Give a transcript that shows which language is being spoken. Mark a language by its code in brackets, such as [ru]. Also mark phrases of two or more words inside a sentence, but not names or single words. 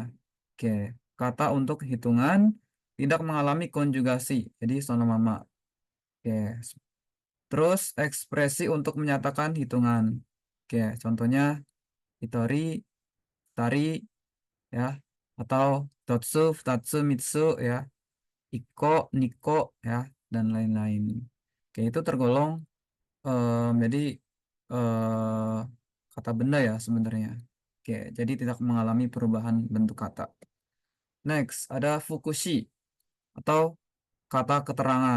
[id] Oke, kata untuk hitungan tidak mengalami konjugasi. Jadi sonomama. Oke, terus ekspresi untuk menyatakan hitungan. Oke, contohnya [ja] ひとり、たり [id] ya, atau [ja] とつ、たつ、みつ [id] ya, [ja] いこ、にこ [id] ya, dan lain-lain. Oke, itu tergolong jadi kata benda ya sebenarnya. Oke, jadi tidak mengalami perubahan bentuk kata. Next, ada fukushi atau kata keterangan.